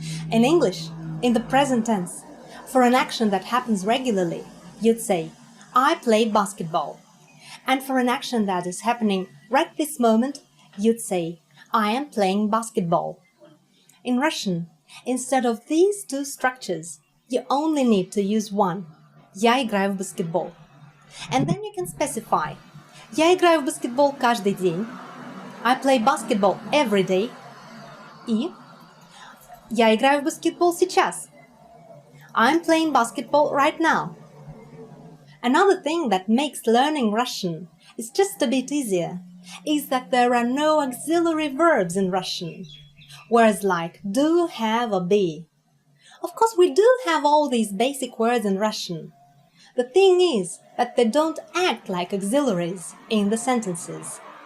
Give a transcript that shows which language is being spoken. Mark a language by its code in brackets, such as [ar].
[en] In English, in the present tense, for an action that happens regularly, you'd say, I play basketball. And for an action that is happening right this moment, you'd say, I am playing basketball. In Russian, instead of these 2 structures, you only need to use one. [ru] Я играю в баскетбол. [en] And then you can specify. [ru] Я играю в баскетбол каждый день. [en] I play basketball every day. [ru] И я играю в баскетбол сейчас. [en] I'm playing basketball right now. Another thing that makes learning Russian is just a bit easier is that there are no auxiliary verbs in Russian, words like do, have, or be. Of course, we do have all these basic words in Russian. The thing is that they don't act like auxiliaries in the sentences.